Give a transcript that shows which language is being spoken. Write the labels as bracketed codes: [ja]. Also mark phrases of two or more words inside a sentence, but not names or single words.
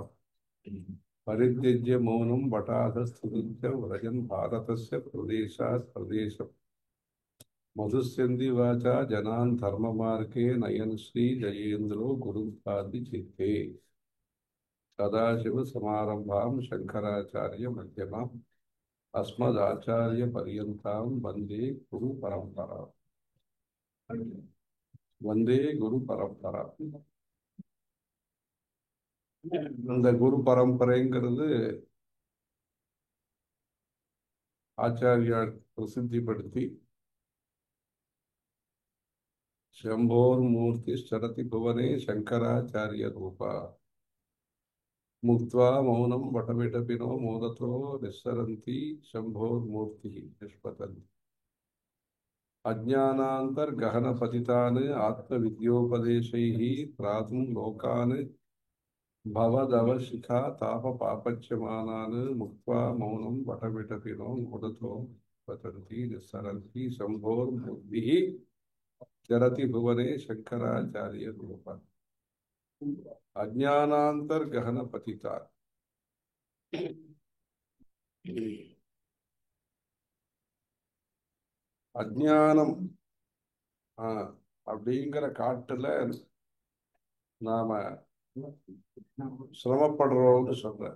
[sa] परित्यज्य मौनं वटाधस्तुतिं व्रजन् भारतस्य प्रदेशात् प्रदेशम् मधुस्यन्ति वाचा जनान् धर्ममार्गे नयन् श्रीजयेन्द्रो गुरुं चित्ते सदाशिवसमारम्भां शङ्कराचार्यमध्यमाम् अस्मदाचार्यपर्यन्तां वन्दे गुरुपरम्पराम्। वन्दे गुरुपरम्पराम्. [ta] இந்த குரு பரம்பரைங்கிறது ஆச்சாரியார் பிரசித்திப்படுத்தி [sa] शंभोर्मूर्ति चरति भुवने शंकराचार्य रूपा मुक्त्वा मौनं वटविटपिनो मोदतो निस्सरन्ति शंभोर्मूर्ति निष्पतन्ति अज्ञानान्तर्गहनपतितान् आत्मविद्योपदेशैः त्रातुं लोकान् भवदवशिखा तापपापच्यमानान् मुक्त्वा मौनं वटविटपिनो मोदतो पतन्ति निस्सरन्ति शंभोर्मूर्तिः चरति भुवने शंकराचार्य रूप अज्ञानांतर गहन पतिता [ta] அஜ்ஞானம் அப்படிங்கிற காட்டுல நாம சிரமப்படுறோம்னு சொல்றேன்.